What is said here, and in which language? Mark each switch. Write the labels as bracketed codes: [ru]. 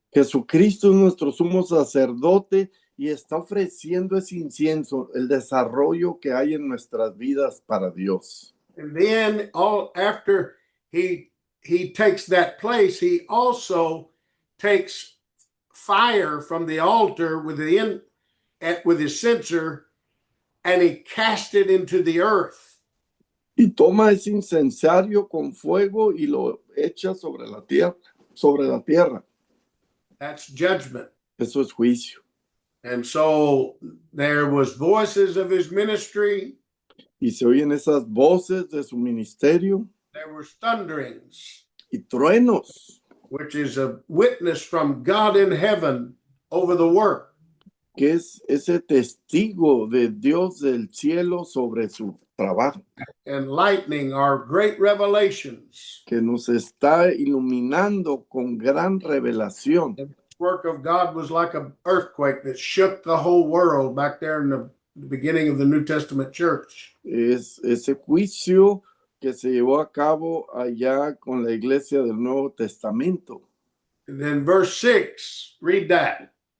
[es] Jesucristo es nuestro sumo sacerdote y está ofreciendo ese incienso, el desarrollo que hay en nuestras vidas para Dios. [en] And then after he takes that place, he also takes fire from the altar with his censer, and he cast it into the earth. [es] Y toma ese incensario con fuego y lo echa sobre la tierra. [en] That's judgment. [es] Eso es juicio. [en] And so there was voices of his ministry. [es] Y se oyen esas voces de su ministerio. [en] There were thunderings. [es] Y truenos. [en] Which is a witness from God in heaven over the work. [es] Que es ese testigo de Dios del cielo sobre su trabajo. [en] And lightning are great revelations. [es] Que nos está iluminando con gran revelación. [en] The work of God was like an earthquake that shook the whole world back there in the beginning of the New Testament church. [es] Es ese juicio que se llevó a cabo allá con la iglesia del Nuevo Testamento. [en] And then verse 6, read that.